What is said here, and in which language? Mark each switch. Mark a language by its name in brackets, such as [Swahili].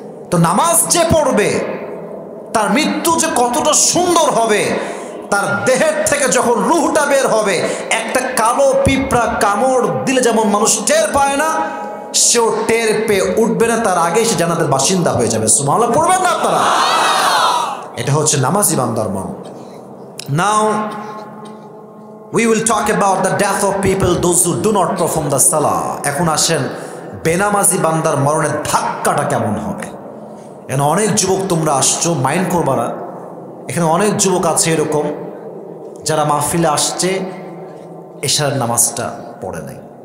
[Bangla] তো নামাজ যে পড়বে তার মৃত্যু যে কতটা সুন্দর হবে, তার দেহের থেকে যখন রুহটা বের হবে, একটা কালো পিঁপড়া কামড় দিলে যেমন মানুষ টের পায় না, সেও টের পেয়ে উঠবে না, তার আগেই সে জান্নাতের বাসিন্দা হয়ে যাবে। সুবহানাল্লাহ পড়বেন না আপনারা? এটা হচ্ছে নামাজি বান্দার মন। [English] Now we will talk about the death of people, those who do not perform the salah. [Bangla] এখন আসেন বেনামাজি বান্দার মরণের ধাক্কাটা কেমন হবে। এখানে অনেক যুবক তোমরা আসছো, মাইন্ড করবা না। এখানে অনেক যুবক আছে এরকম যারা মাহফিলে আসছে, এশারের নামাজটা পড়ে নাই।